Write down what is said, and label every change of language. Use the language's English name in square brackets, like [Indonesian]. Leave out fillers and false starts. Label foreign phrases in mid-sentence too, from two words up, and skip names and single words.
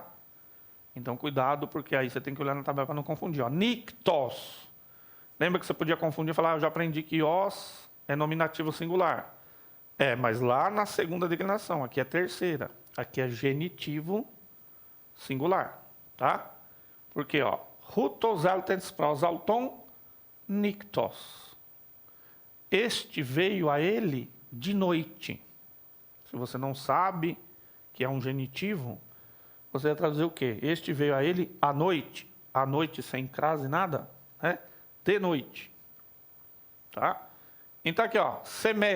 [Portuguese] Então, cuidado, porque aí você tem que olhar na tabela para não confundir. Ó. Nictos. Lembra que você podia confundir e falar, eu já aprendi que os é nominativo singular. Mas lá na segunda declinação, aqui é terceira. Aqui é genitivo singular, tá? Porque, ó, [Greek] οὗτος ἦλθεν πρὸς αὐτὸν νυκτός. [Portuguese] Este veio a ele de noite. Se você não sabe que é um genitivo, você vai traduzir o quê? Este veio a ele à noite. À noite sem crase, nada, né? De noite. Tá? Então aqui, ó, semeia.